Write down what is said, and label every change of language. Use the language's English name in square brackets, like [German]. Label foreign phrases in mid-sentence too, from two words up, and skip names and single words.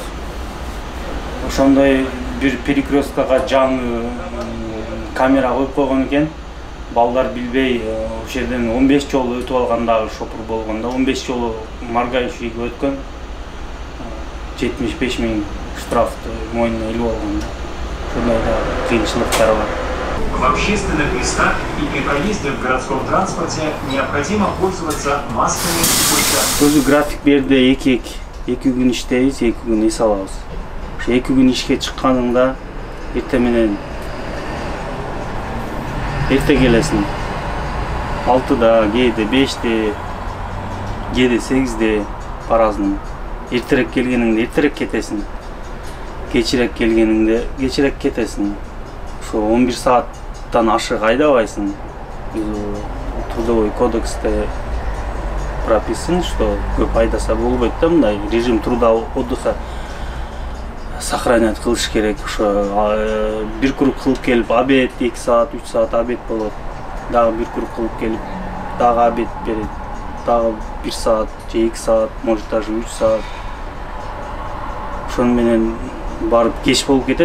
[Kyrgyz] Ошондой бир перекресткага жаңы камера коюп койгон экен. Балдар билбей ошол жерден 15 жолу өтүп алгандагы шопур болгондо 15 жолу моргающийге өткөн. 75 000 штрафты мойнуна илип алган. Ошондой да кыйынчылыктар бар. [Russian] В общественных местах и при проезде в городском транспорте необходимо пользоваться масками и куртками. [Kyrgyz] Өзү график берди, 2 күн иштейбиз, 2 күн эс алабыз. Ошо 2 күн ишке чыкканыңда эртең менен эрте келесиң. 6-да, кээде 5-те, кээде 8-де по-разному. Эртерээк келгениңде эртерээк кетесиң. Кечирээк келгениңде кечирээк кетесиң. Ошо 11 сааттан ашык айдабайсың. [Russian] Трудовой кодексте прописан, что [Kyrgyz] көп айдаса болбойт да, мындай [Russian] режим труда отдыха сохранять [Kyrgyz] кылыш керек. Ошо бир круг кылып келип, обед 2 саат, 3 саат обед болот. Дагы бир круг кылып келип, дагы обед берет. Дагы 1 саат же 2 саат, [Russian] может даже [Kyrgyz] 3 саат. Ошону менен барып кеч болуп кетет.